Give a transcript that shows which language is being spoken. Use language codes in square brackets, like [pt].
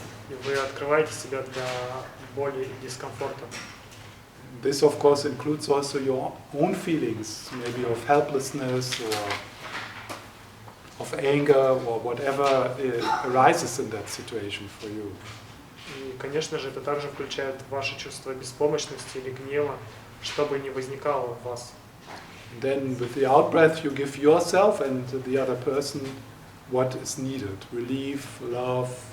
[ru] И вы открываете себя для боли и дискомфорта. [en] This, of course, includes also your own feelings, maybe of helplessness or of anger or whatever arises in that situation for you. [ru] И, конечно же, это также включает ваше чувство беспомощности или гнева, что бы ни возникало в вас. [en] And then with the out-breath, you give yourself and the other person what is needed: relief, love,